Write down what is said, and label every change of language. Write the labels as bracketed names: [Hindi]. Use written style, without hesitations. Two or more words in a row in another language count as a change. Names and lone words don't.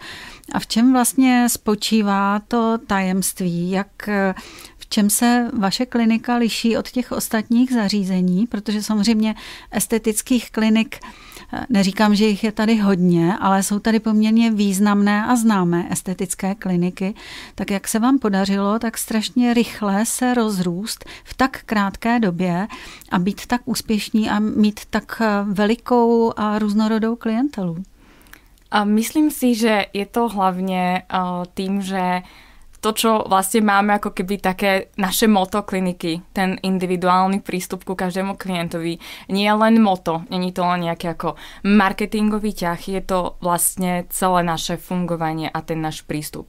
[Czech] A v čem vlastně spočívá to tajemství, v čem se vaše klinika liší od těch ostatních zařízení, protože samozřejmě estetických klinik, neříkám, že jich je tady hodně, ale jsou tady poměrně významné a známé estetické kliniky, tak jak se vám podařilo tak strašně rychle se rozrůst v tak krátké době a být tak úspěšní a mít tak velikou a různorodou klientelu? [Slovak] Myslím si, že je to hlavne tým, že to to, čo vlastne máme ako keby také naše motto kliniky, ten individuálny prístup ku každému klientovi, nie je len motto, nie je to len nejaký ako marketingový ťah, je to vlastne celé naše fungovanie a ten náš prístup.